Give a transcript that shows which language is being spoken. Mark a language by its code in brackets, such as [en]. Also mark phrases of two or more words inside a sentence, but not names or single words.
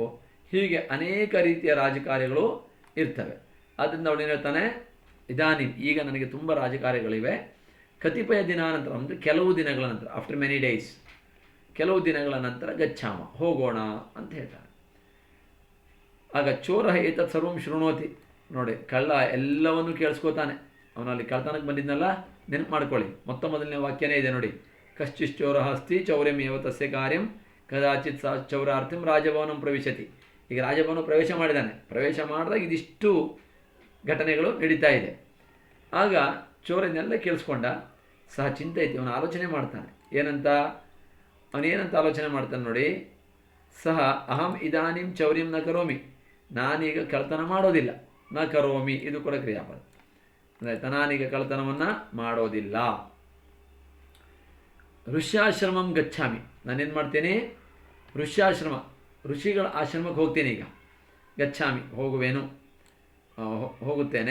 [kn] ಹೀಗೆ ಅನೇಕ ರೀತಿಯ ರಾಜಕಾರ್ಯಗಳು ಇರ್ತವೆ. ಆದ್ದರಿಂದ ಅವಳೇನು ಹೇಳ್ತಾನೆ, ಇದಾನಿ ಈಗ ನನಗೆ ತುಂಬ ರಾಜಕಾರ್ಯಗಳಿವೆ. [sa] ಕತಿಪಯ ದಿನಾನಂತರ [kn] ಅಂದರೆ ಕೆಲವು ದಿನಗಳ ನಂತರ, [en] after many days, [kn] ಕೆಲವು ದಿನಗಳ ನಂತರ ಗಚ್ಛಾಮ ಹೋಗೋಣ ಅಂತ ಹೇಳ್ತಾನೆ. [sa] ಆಗ ಚೋರ ಏತತ್ ಸರ್ವಂ ಶೃಣೋತಿ, [kn] ನೋಡಿ ಕಳ್ಳ ಎಲ್ಲವನ್ನೂ ಕೇಳಿಸ್ಕೋತಾನೆ. ಅವನಲ್ಲಿ ಕಳ್ತನಕ್ಕೆ ಬಂದಿದ್ನಲ್ಲ, ನೆನಪು ಮಾಡ್ಕೊಳ್ಳಿ. ಮೊದಲನೇ ವಾಕ್ಯನೇ ಇದೆ ನೋಡಿ, [sa] ಕಶ್ಚಿಶ್ಚೋರ ಅಸ್ತಿ ಚೌರ್ಯಮೇವ ತಸ್ಯ ಕಾರ್ಯಂ ಕದಾಚಿತ್ ಸಾ ಚೌರಾರ್ಥಂ ರಾಜಭವನಂ ಪ್ರವಿಶತಿ. [kn] ಈಗ ರಾಜಭವನ ಪ್ರವೇಶ ಮಾಡಿದ್ದಾನೆ. ಪ್ರವೇಶ ಮಾಡಿದಾಗ ಇದಿಷ್ಟು ಘಟನೆಗಳು ನಡೀತಾ ಇದೆ. ಆಗ ಚೋರನ್ನೆಲ್ಲ ಕೇಳಿಸ್ಕೊಂಡ. [sa] ಸಹ ಚಿಂತೆ ಐತಿ, [kn] ಅವನು ಆಲೋಚನೆ ಮಾಡ್ತಾನೆ. ಅವನೇನಂತ ಆಲೋಚನೆ ಮಾಡ್ತಾನೆ ನೋಡಿ, [sa] ಸಹ ಅಹಂ ಇದಾನಿಂ ಚೌರ್ಯಂ ನ ಕರೋಮಿ, [kn] ನಾನೀಗ ಕಳ್ತನ ಮಾಡೋದಿಲ್ಲ. [sa] ನ ಕರೋಮಿ [kn] ಇದು ಕೂಡ ಕ್ರಿಯಾಪದ ಆಯಿತಾ, ನಾನೀಗ ಕಳ್ತನವನ್ನು ಮಾಡೋದಿಲ್ಲ. [sa] ಋಷ್ಯಾಶ್ರಮಂ ಗಚ್ಛಾಮಿ, [kn] ನಾನೇನು ಮಾಡ್ತೀನಿ, ಋಷಿಗಳ ಆಶ್ರಮಕ್ಕೆ ಹೋಗ್ತೀನಿ. ಈಗ ಗಚ್ಛಾಮಿ ಹೋಗುತ್ತೇನೆ.